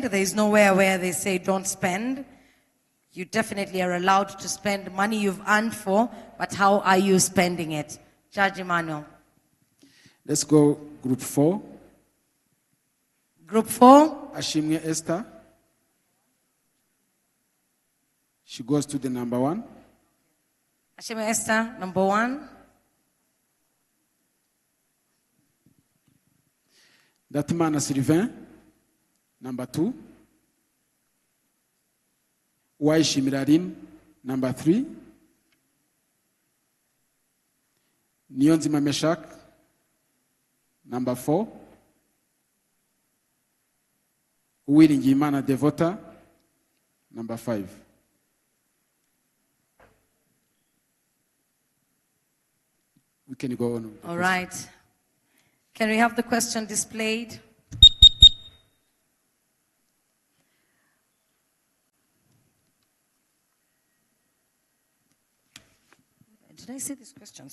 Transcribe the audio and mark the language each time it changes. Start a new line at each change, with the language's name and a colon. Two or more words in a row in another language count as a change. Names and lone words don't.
English: There is nowhere where they say don't spend. You definitely are allowed to spend money you've earned for, but how are you spending it? Judge Emmanuel. Let's go group 4. Group 4. Ashimwe Esther. She goes to the number 1. Ashimwe Esther, number 1. Datimana Sylvain, number 2. Waishi Mirarin, number 3. Niyonzima Meshak, number 4. Uwiringiyimana Devota, number 5. We can go on. All right. Can we have the question displayed? Did I see this question?